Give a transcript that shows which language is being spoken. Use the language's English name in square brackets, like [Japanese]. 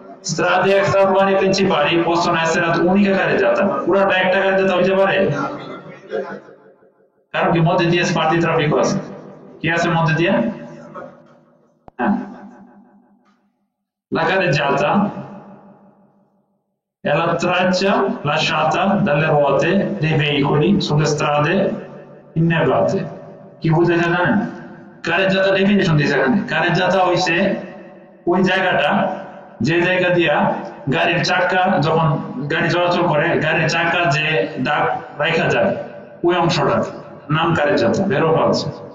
[Italian] Strade extraurbane principali possono essere ad unica carreggiata, [Bangla] পুরাটা একটা carreggiata হইতে পারে? কারণ কি মধ্যে দিয়ে স্পার্টি ট্রাফিক আছে, কি আছে মধ্যে দিয়ে? [Italian] হ্যাঁ, la carreggiata è la traccia lasciata dalle ruote dei veicoli sulle strade innevate। [Bangla] কি বুঝাইছে জানেন? carreggiata ডেফিনিশন দিয়েছে এখানে। carreggiata হইছে ওই জায়গাটা যে জায়গা দিয়া গাড়ির চাকা যখন গাড়ি চলাচল করে, গাড়ির চাকা যে দাগ রাখা যায় ওই অংশটা নাম carreggiata, [Italian] vero o falso?